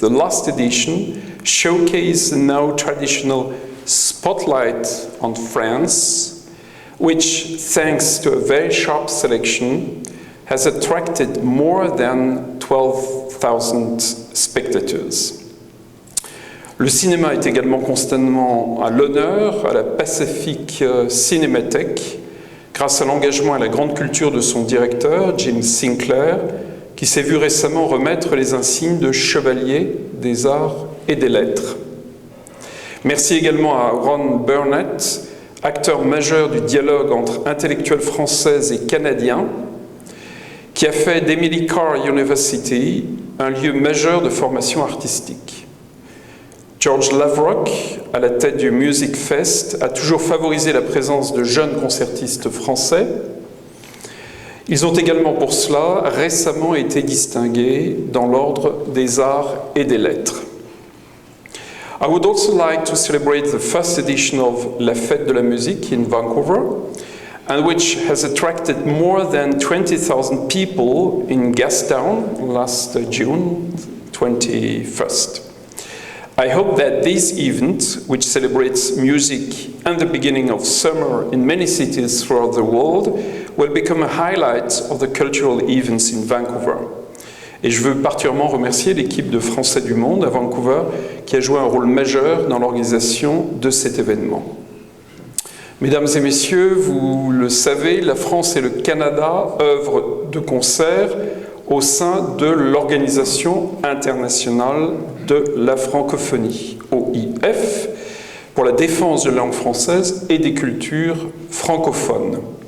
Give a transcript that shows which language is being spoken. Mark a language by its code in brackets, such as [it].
[en] The last edition showcased the now traditional spotlight on France, which, thanks to a very sharp selection, has attracted more than 12,000 spectators. [fr] Le cinéma est également constamment à l'honneur à la Pacific Cinémathèque, grâce à l'engagement et à la grande culture de son directeur, Jim Sinclair, qui s'est vu récemment remettre les insignes de chevalier des arts et des lettres. Merci également à Ron Burnett, acteur majeur du dialogue entre intellectuels français et canadiens, qui a fait d'Emily Carr University un lieu majeur de formation artistique. George Lavrock, à la tête du Music Fest, a toujours favorisé la présence de jeunes concertistes français. Ils ont également pour cela récemment été distingués dans l'ordre des arts et des lettres. [en] I would also like to celebrate the first edition of La Fête de la Musique in Vancouver, and which has attracted more than 20,000 people in Gastown last June 21st. I hope that this event, which celebrates music and the beginning of summer in many cities throughout the world, will become a highlight of the cultural events in Vancouver. [fr] Et je veux particulièrement remercier l'équipe de Français du Monde à Vancouver qui a joué un rôle majeur dans l'organisation de cet événement. Mesdames et messieurs, vous le savez, la France et le Canada œuvrent de concert au sein de l'Organisation internationale de la francophonie, OIF, pour la défense de la langue française et des cultures francophones.